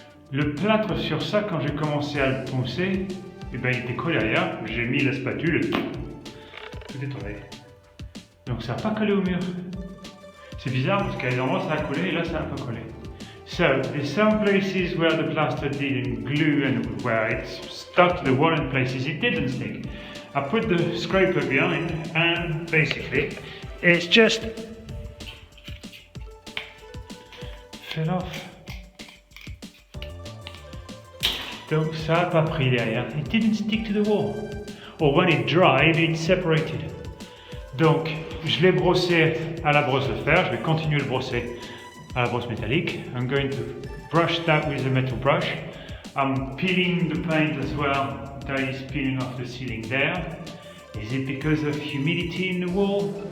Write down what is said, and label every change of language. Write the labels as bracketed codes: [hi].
[fr] Le plâtre sur ça, quand j'ai commencé à le poncer, eh ben, il était collé ailleurs, j'ai mis la spatule, tout est tombé. Donc ça n'a pas collé au mur. C'est bizarre parce qu'à des endroits ça a collé et là ça n'a pas collé. [en] So, there's some places where the plaster didn't glue and where it's stuck to the wall and places it didn't stick. I put the scraper behind and basically it's just fell off. [fr] Donc ça n'a pas pris derrière. [en] It didn't stick to the wall. Or when it dried, it separated. [fr] Donc je l'ai brossé à la brosse de fer. Je vais continuer de le brosser à la brosse métallique. [en] I'm going to brush that with a metal brush. I'm peeling the paint as well. That is peeling off the ceiling there. Is it because of humidity in the wall?